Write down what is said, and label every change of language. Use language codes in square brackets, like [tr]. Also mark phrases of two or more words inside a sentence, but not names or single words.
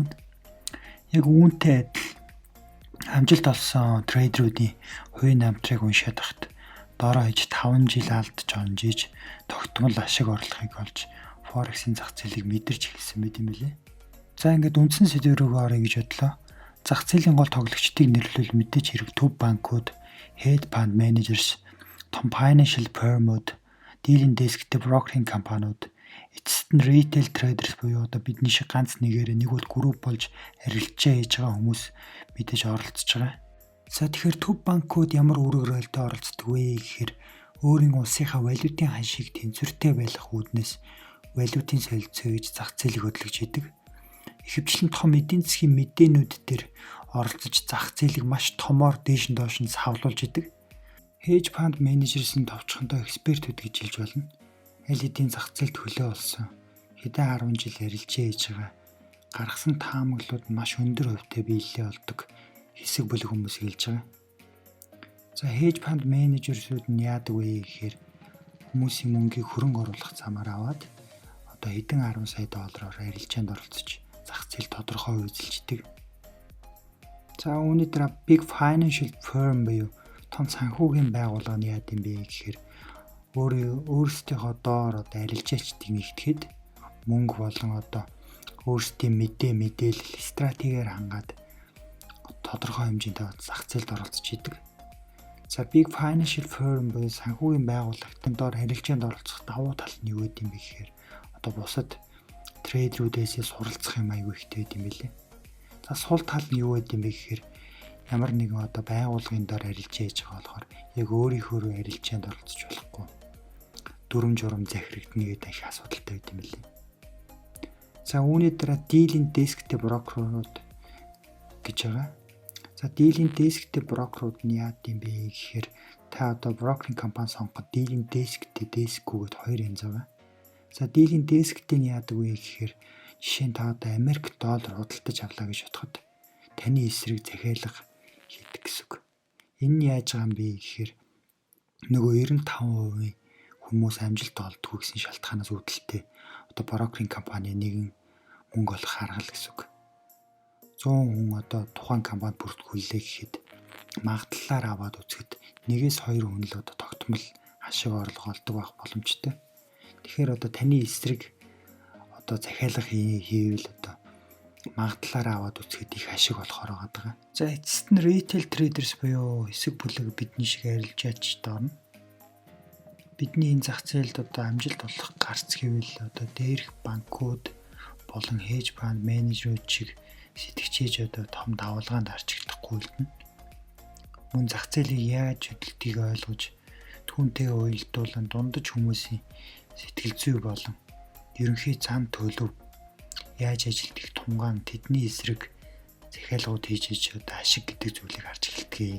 [mn] Яг үүнтэй адил амжилт олсон трейдеруудын хувийн намтрыг уншаад хахад доороо хэж 5 жил алдж онжиж тогтмол ашиг орлогыг олж Forex-ийн зах зээлийг мэдэрч эхэлсэн байт юм билээ. За ингээд үндсэн сэдв рүү оръё гэж бодлоо. Зах зээлийн гол тоглогчдыг нэрлэвэл мэдээж хэрэг төв банкуд, [en] hedge fund managers, [mn] том [en] financial firm- [mn] ууд, [en] dealing desk- [mn] тэй брокеринг компаниуд, эцэст нь [en] retail traders [mn] буюу одоо бидний шиг ганц нэгээрээ нэг бол групп болж арилжаа хийж байгаа хүмүүс мэдээж оролцож байгаа. За тэгэхээр төв банкуд ямар үүрэг ролтой оролцдог вэ гэхээр өөрийн улсынхаа валютын ханшийг тэнцвэртэй байлгах үүднээс валютын солилцоо гэж зах зээлийг хөдөлгөж идэг. Ихэвчлэн том эдийн засгийн мэдээнүүд дээр оролцож зах зээлийг маш томоор дээш доош нь савлуулж идэг. [en] Hedge fund managers- [mn] ийн товчхондоо экспертүүд гэж хэлж болно. Аль хэдийн зах зээлд хөлөө олсон хэдэн 10 жил арилжаа хийж байгаа гаргасан таамаглууд маш өндөр хувьтай биелэлээ олдог хэсэг бүлэг хүмүүс хэлж байгаа. За [en] hedge fund managers- [mn] үүд нь яадаг вэ гэхээр хүмүүсийн мөнгийг хөрөнгө оруулах замаар аваад одоо хэдэн 10 сая доллараар арилжаанд оролцож зах зээл тодорхой үйлчилдэг. За үүний дараа [en] big financial firm [mn] буюу том санхүүгийн байгууллагын яад юм бэ гэхээр өөрсдийнхөө доор одоо арилжаачдыг нэгтгэхэд мөнгө болон одоо өөрсдийн мэдээлэл стратегиар хангаад тодорхой хэмжээний зах зээлд оролцож идэг. За [en] big financial firm [mn] буюу санхүүгийн байгууллагын доор арилжаанд оролцох давуу тал нь юу гэдэм бэ гэхээр одоо бусад трейдерүүдээс суралцах юм аягүй ихтэй байт юм билээ. За сул тал нь юу гэдэм бэ гэхээр ямар нэгэн одоо байгууллагын доор арилжаа хийж байгаа болохоор яг өөрийнхөө арилжаанд оролцож болохгүй. Дүрм журм захирагдана гэдэг их асуудалтай байт юм билээ. За үүний дараа [en] dealing desk- [mn] тэй брокерууд гэж байгаа. За [en] dealing desk- [mn] тэй брокерууд нь яад юм бэ гэхээр та одоо брокеринг компани сонгоход dealing desk-тэй desk-гүйгээд хоёр янз байгаа. За [en] dealing desk- [mn] тэй нь яадаг вэ гэхээр жишээ нь та одоо Америк доллар худалдаж авлаа гэж бодоход таны эсрэг захиалга хийдэг гэсэн үг. Энэ нь яаж байгаа юм бэ гэхээр нөгөө 95% хүмүүс амжилт олдгүй гэсэн шалтгаанаас үүдэлтэй одоо брокеринг компани нэгэн мөнгө олох арга л гэсэн үг. 100 хүн одоо тухайн компанид бүртгүүллээ гэхэд магадлалаар аваад үзэхэд 1-2 хүн л одоо тогтмол ашиг орлого олдог байх боломжтой. Тэгэхээр одоо таны эсрэг одоо захиалга хийвэл одоо магадлалаар аваад үзэхэд их ашиг болохоор байгаа. За эцэст нь [en] retail traders [mn] буюу хэсэг бүлэг бидний шиг арилжаач доорно. Бидний энэ зах зээлд одоо амжилт олох гарц гэвэл одоо дээрх банкуд болон [en] hedge fund [mn] менежерүүд шиг сэтгчээж одоо том давалгаанд арчигдахгүй үлдэнэ. Мөн зах зээлийг яаж хөдөлтийг ойлгож түүнтэй уялдуулан дундаж хүмүүсийн сэтгэл зүй болон ерөнхий зам төлөв яаж ажилтгийх тунгаан тэдний эсрэг захиалгууд хийж одоо ашиг гэдэг зүйлийг харж эхэлдэг.